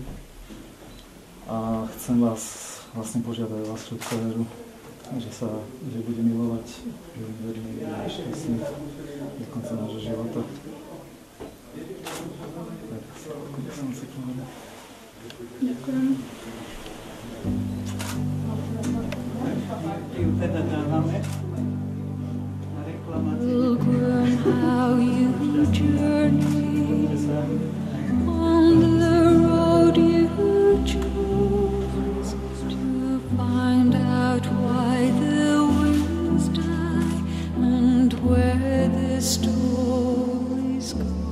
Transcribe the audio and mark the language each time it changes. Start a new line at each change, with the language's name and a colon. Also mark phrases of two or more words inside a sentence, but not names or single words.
Slovak: A chcem vás vlastne požiadať o vašu dceru, že bude milovať, že bude verný, že bude šťastný do konca nášho života. Tak, ako by som si povedal. Ju teda dávame na reklamáciu.
English: Pilgrim, how you journey on the road you chose to find out why the winds die and where the stories go.